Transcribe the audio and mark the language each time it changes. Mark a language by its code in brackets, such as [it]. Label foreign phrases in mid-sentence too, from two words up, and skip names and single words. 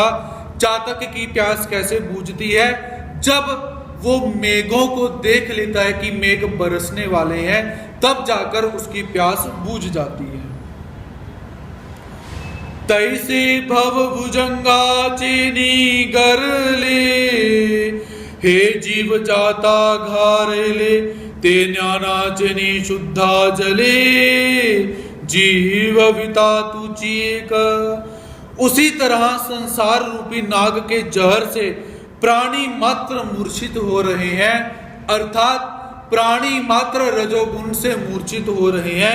[hi] चातक की प्यास कैसे बूझती है, जब वो मेघों को देख लेता है कि मेघ बरसने वाले हैं, तब जाकर उसकी प्यास बूझ जाती है। [mr] तैसे भव भुजंगा चीनी गरले, हे जीव जाता घारेले, ते ज्ञाना चनी शुद्धा जले, जीव विता तुचिएक। [hi] उसी तरह संसार रूपी नाग के जहर से प्राणी मात्र मूर्छित हो रहे हैं, अर्थात प्राणी मात्र रजोगुण से मूर्छित हो रहे हैं।